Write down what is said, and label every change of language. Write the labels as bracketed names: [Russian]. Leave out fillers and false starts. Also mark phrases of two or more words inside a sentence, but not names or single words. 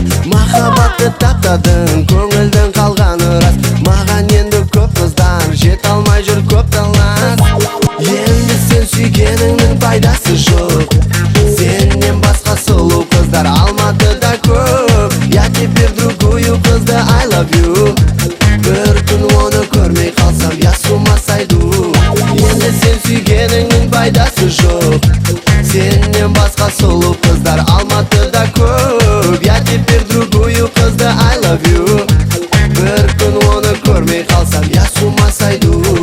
[Kazakh] Махаббатты таптадың, көңілдің қалғаны рас. Маған енді көп қыздар жет алмай жүр көп талас. Енді сен сүйгеніңнің пайдасы жоқ. Сеннен басқа сұлу қыздар Алматыда көп. [Russian] Я теперь другую қызды [English] I love you. [Kazakh] Бір күн оны көрмей қалсам, [Russian] я с ума сойду. [Kazakh] Енді сен сүйгеніңнің пайдасы жоқ. Сеннен басқа сұлу қыздар Алматыда көп. [Russian] Я теперь другую қызды [English] I love you. [Kazakh] Бір күн оны көрмей қалсам, [Russian] я с ума сойду.